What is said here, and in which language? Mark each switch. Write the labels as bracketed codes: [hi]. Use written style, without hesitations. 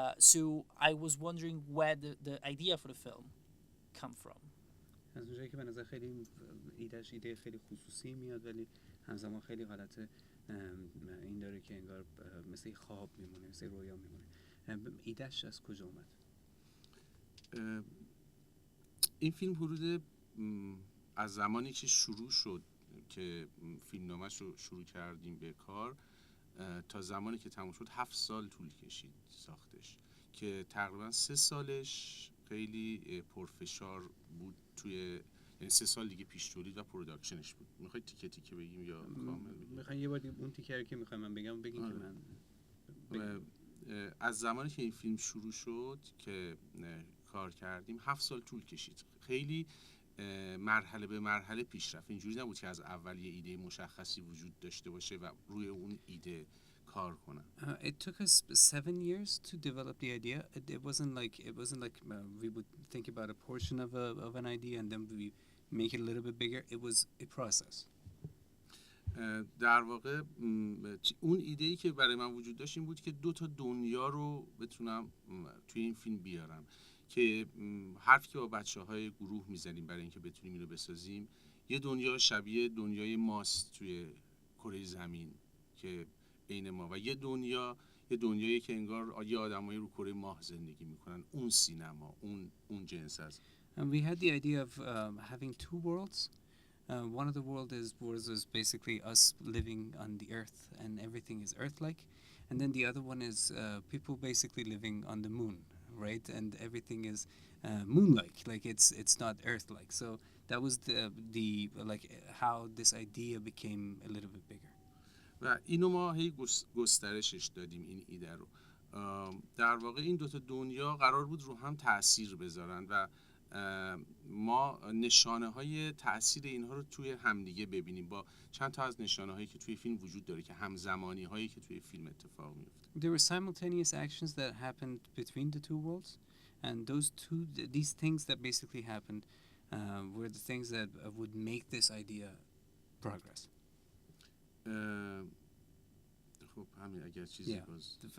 [en] So I was wondering where the idea for the film come from. [fa] از اونجایی که به نظر خیلی ایده خیلی خصوصی میاد، ولی همزمان خیلی حالت این داره که انگار مثل خواب میمونه، مثل رویا میمونه. ایدهش از کجا اومد؟ این فیلم حدود از زمانی که شروع شد که فیلمنامه‌اش رو شروع کردیم به کار تا زمانی که تموم شد 7 سال طول کشید ساختش، که تقریبا 3 سالش خیلی پرفشار بود توی، یعنی 3 سال دیگه پیش تولید و پروداکشنش بود. میخواید تیکه تیکه بگیم یا کامل بگیم؟ میخواین یه بار اون تیکه رو که میخوایم من بگم بگین که من از زمانی که این فیلم شروع شد که کار کردیم 7 سال طول کشید. خیلی مرحله به مرحله پیش رفت. اینجوری نبود که از اول یه ایده مشخصی وجود داشته باشه و روی اون ایده کار کنن. [en] It took us 7 years to develop the idea. It wasn't like we would think about a portion of an idea and then we make it a little bit bigger. It was a process. [fa] در واقع اون ایده‌ای که برای من وجود داشت این بود که 2 تا دنیا رو بتونم توی این فیلم بیارم، که حرفی که با بچه‌های گروه میزنیم برای اینکه بتونیم اینو بسازیم، یه دنیا شبیه دنیای ماست توی کره زمین که عین ما، و یه دنیایی که انگار یه آدمایی رو کره ماه زندگی میکنن، اون سینما، اون جنس است. [en] And we had the idea of having 2 worlds. One of the worlds is basically us living on the earth and everything is earth-like, and then the other one is people basically living on the moon, right? And everything is moon-like, like it's not earth-like. So that was the like how this idea became a little bit bigger. [fa] و اینو ما هی گسترشش دادیم این ایده رو. در واقع این 2 تا دنیا قرار بود رو هم تأثیر بذارن و ما نشانه های تأثیر اینها رو توی همدیگه ببینیم، با چند تا از نشانه هایی که توی فیلم وجود داره که همزمانی هایی که توی فیلم اتفاق میفته. [en] There were simultaneous actions that happened between the 2 worlds, and these things that basically happened were the things that would make this idea progress. [fa] خب همین اگر چیزی باز